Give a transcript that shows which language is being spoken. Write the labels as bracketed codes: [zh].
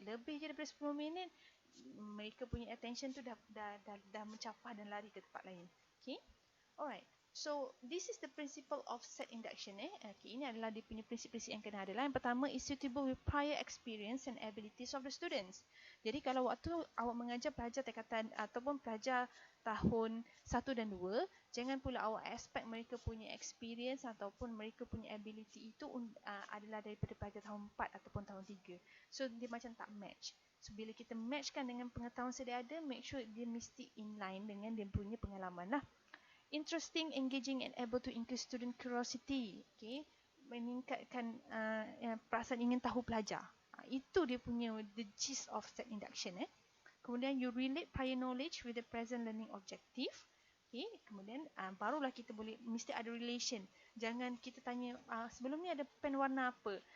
[ms] Lebih je daripada 10 minit, mereka punya attention tu dah mencapah dan lari ke tempat lain. Okay, alright. [en] So this is the principle of set induction. [ms] Okay, ini adalah dia punya prinsip-prinsip yang kena ada. Yang pertama [en] is suitable with prior experience and abilities of the students. [ms] Jadi kalau waktu awak mengajar pelajar tingkatan ataupun pelajar tahun 1 dan 2, jangan pula awak expect mereka punya experience ataupun mereka punya ability itu adalah daripada pelajar tahun 4 ataupun tahun 3. So dia macam tak match. So bila kita matchkan dengan pengetahuan sedia ada, [en] make sure [ms] dia mesti inline dengan dia punya pengalaman lah. [en] Interesting, engaging and able to increase student curiosity. [ms] Okay, meningkatkan perasaan ingin tahu pelajar. Itu dia punya [en] the gist of set induction. [ms] Kemudian [en] you relate prior knowledge with the present learning objective. [ms] Okay, kemudian barulah kita boleh mesti ada relation. Jangan kita tanya sebelum ni ada pen warna apa?